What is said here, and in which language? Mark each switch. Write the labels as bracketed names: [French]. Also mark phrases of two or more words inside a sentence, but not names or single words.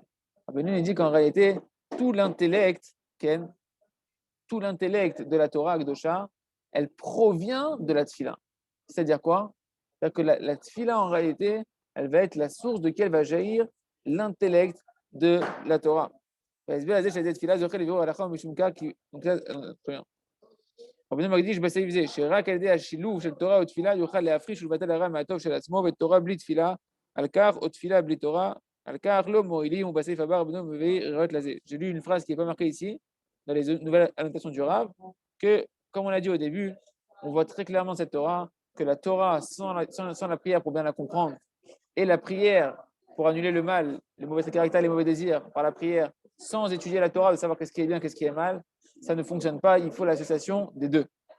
[French] Rabbeinu dit qu'en réalité, tout l'intellect, Ken, tout l'intellect de la [Hebrew] תורה הקדושה, [French] elle provient de la tfila. C'est-à-dire quoi? C'est-à-dire que la tfila, en réalité, elle va être la source de laquelle va jaillir l'intellect de la Torah. Donc là, [Hebrew] רבנו מקדיש בסעיף זה, שרק על ידי השילוב של תורה ותפילה יוכל להפריש ולבטל הרע מהטוב של עצמו, ותורה בלי תפילה, על כך, או תפילה בלי תורה, על כך לא מועילים, ובסעיף הבא רבנו מביא ראיות לזה. [French] J'ai lu une phrase qui n'est pas marquée ici, dans les nouvelles annotations du Rav, que, comme on l'a dit au début, on voit très clairement cette Torah, que la Torah, sans la prière pour bien la comprendre, et la prière pour annuler le mal, les mauvais caractères, les mauvais désirs, par la prière, sans étudier la Torah, de savoir qu'est-ce qui est bien, qu'est-ce qui est mal, ça ne fonctionne pas, il faut l'association des deux.